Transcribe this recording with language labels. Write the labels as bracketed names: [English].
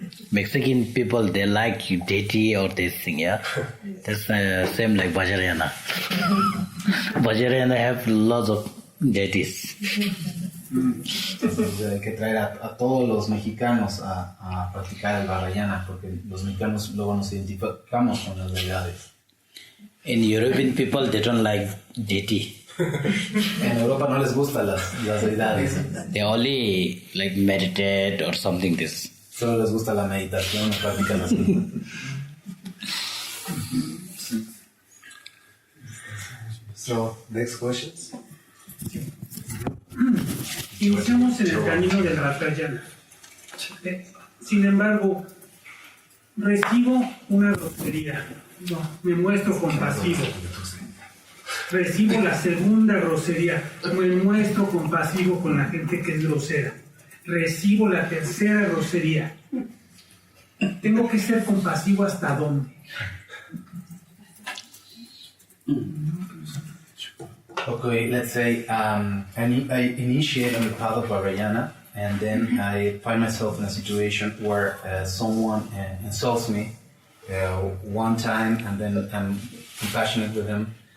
[English] Mexican people, they like deity or this thing, yeah? That's same like Vajrayana. Vajrayana have lots of deities. [Spanish] Entonces, hay que traer a todos los mexicanos a practicar el Vajrayana, porque los mexicanos luego nos identificamos con las deidades. [English] In European people, they don't like deity. [Spanish] En Europa no les gustan las deidades, [English] They only like meditate or something this. [Spanish] solo les gusta la meditación, practican así. [English] So, next questions? [Spanish] Iniciamos en el camino del Vajrayana. Sin embargo, recibo una grosería. No, me muestro compasivo. Recibo la segunda grosería. Me muestro compasivo con la gente que es grosera. Recibo la tercera grosería. Tengo que ser compasivo hasta dónde. [English] Okay, let's say I initiate on the path of Vajrayana, and then I find myself in a situation where someone insults me one time, and then I'm compassionate with him.